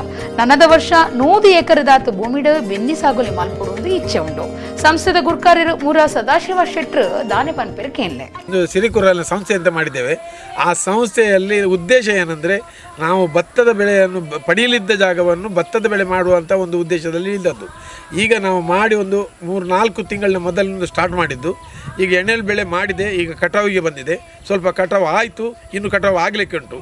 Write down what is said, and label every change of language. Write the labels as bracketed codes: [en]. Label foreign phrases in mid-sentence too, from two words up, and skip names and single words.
[tcy] ನನ್ನದ ವರ್ಷ 100 ಏಕರದಾತು ಭೂಮಿಡು ಬೆನ್ನಿ ಸಾಗುಲಿ ಮಲ್ಪುಡುವುದು ಇಚ್ಛೆ ಉಂಡು. ಸಂಸ್ಥೆದ ಗುರ್ಕಾರ್ಯರು ಮೂರ ಸದಾಶಿವ ಶೆಟ್ರು ದಾನೆ ಪನ್ಪೆರು ಕೇನ್ಲೆ. [kn] ಸಿರಿಕುರಲಿನ ಸಂಸ್ಥೆ ಅಂತ ಮಾಡಿದ್ದೇವೆ. ಆ ಸಂಸ್ಥೆಯಲ್ಲಿ ಉದ್ದೇಶ ಏನಂದರೆ ನಾವು ಭತ್ತದ ಬೆಳೆಯನ್ನು ಪಡೆಯಲಿದ್ದ ಜಾಗವನ್ನು ಭತ್ತದ ಬೆಳೆ ಮಾಡುವಂಥ ಒಂದು ಉದ್ದೇಶದಲ್ಲಿ ಇದ್ದದ್ದು. ಈಗ ನಾವು ಮಾಡಿ ಒಂದು 3-4 ತಿಂಗಳ ಮೊದಲಿಂದ ಸ್ಟಾರ್ಟ್ ಮಾಡಿದ್ದು. ಈಗ ಎಣ್ಣೆಲ್ ಬೆಳೆ ಮಾಡಿದೆ, ಈಗ ಕಟಾವಿಗೆ ಬಂದಿದೆ. ಸ್ವಲ್ಪ ಕಟಾವು ಆಯಿತು, ಇನ್ನು ಕಟಾವು ಆಗಲಿಕ್ಕೆ ಉಂಟು.